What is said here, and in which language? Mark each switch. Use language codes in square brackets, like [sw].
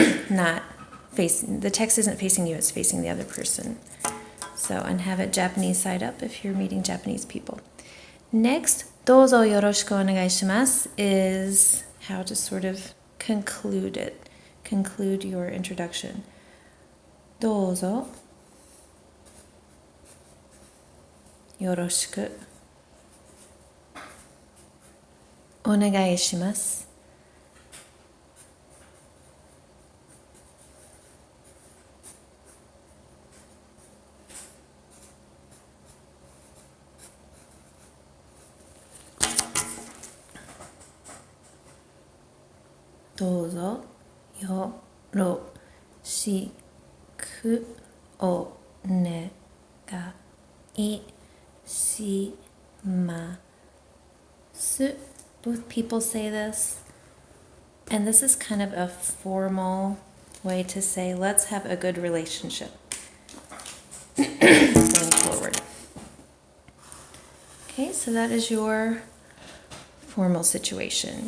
[en] Not facing, the text isn't facing you, it's facing the other person. So, and have it Japanese side up if you're meeting Japanese people. Next, [ja] どうぞよろしくお願いします [en] is how to sort of conclude your introduction. [ja] どうぞよろしくお願いします. どうぞよろしくお願いします。 [en] Both people say this, and this is kind of a formal way to say, let's have a good relationship going forward. Okay, so that is your formal situation.